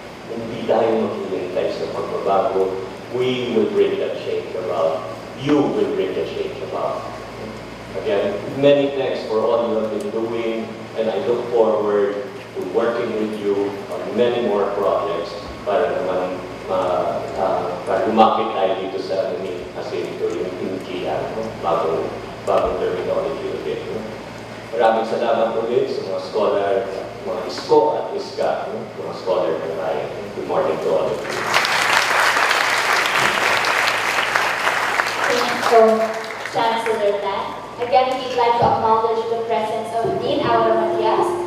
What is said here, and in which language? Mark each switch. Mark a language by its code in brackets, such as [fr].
[tl] Hindi tayo maghihintay sa pagbabago. [en] We will bring that change about. You will bring the change about. Again, many thanks for all you have been doing, and I look forward to working with you on many more projects [tl] para naman para lumapit tayo dito sa kasi ito yung Pingkian, bagong terminology ulit. Maraming salamat ulit sa mga scholar, mga ISCO at ISCA, mga scholar ng bayan. [en] Good morning to all of you. Thank you, Chancellor Dan. Again, we'd like to acknowledge the presence of Dean Aura Matias.